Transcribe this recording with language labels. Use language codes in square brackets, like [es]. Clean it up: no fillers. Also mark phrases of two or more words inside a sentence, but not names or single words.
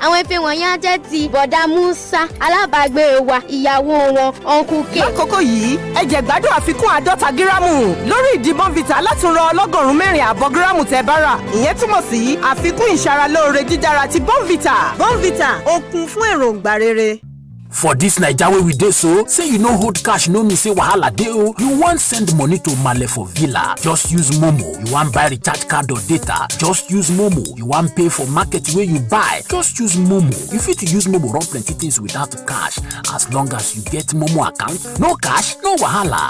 [yo] Àwọn ife wọ̀nyí á jẹ́ ti bọ̀dá Musa, alábàágbé wa, ìyàwó wọn, Uncle K. Lákòókò yìí, ẹ jẹ́ gbádùn àfikún 50 gíráàmù lórí ìdí bọ́ǹfìtà alátùrọ̀ 104 gíráàmù tẹ́ bá rà. Ìyẹn túmọ̀ sí àfikún ìṣaralóore jíjára ti bọ́ǹfìtà. Bọ́ǹfìtà, ó kún fún èròǹgbà rere. [pcm] For this Naija wey we dey so, say you no hold cash no mean say wahala dey o. You wan send money to Male for Villa, just use Momo. You wan buy recharge card or data, just use Momo. You wan pay for market wey you buy, just use Momo. You fit use Momo run plenty things without cash. As long as you get Momo account, no cash, no wahala.